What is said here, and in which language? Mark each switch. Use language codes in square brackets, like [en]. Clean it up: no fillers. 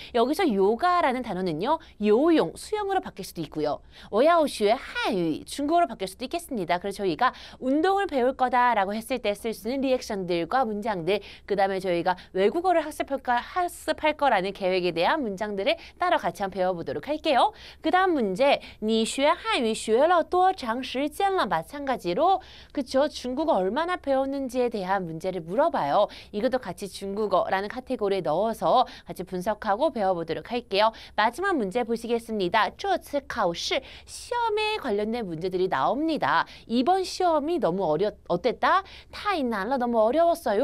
[ko] 여기서 요가라는 단어는요. 요용, 수영으로 바뀔 수도 있고요. [zh] 我要学汉语, [ko] 중국어로 바뀔 수도 있겠습니다. 그래서 저희가 운동을 배울 거다라고 했을 때 쓸 수 있는 리액션들과 문장들, 그 다음에 저희가 외국어를 학습할 거라는 계획에 대한 문장들을 따로 같이 한번 배워보도록 할게요. 그 다음 문제, [zh] 你学汉语学了多长时间了? [ko] 마찬가지로 그쵸? 중국어 얼마나 배웠는지에 대한 문제를 물어봐요. 이것도 같이 중국어라는 카테고리에 넣어서 같이 분석하고 배워보도록 할게요. 마지막 문제 보시겠습니다. 这次考试 시험에 관련된 문제들이 나옵니다. 이번 시험이 너무 어땠다? 太难了, 너무 어려웠어요.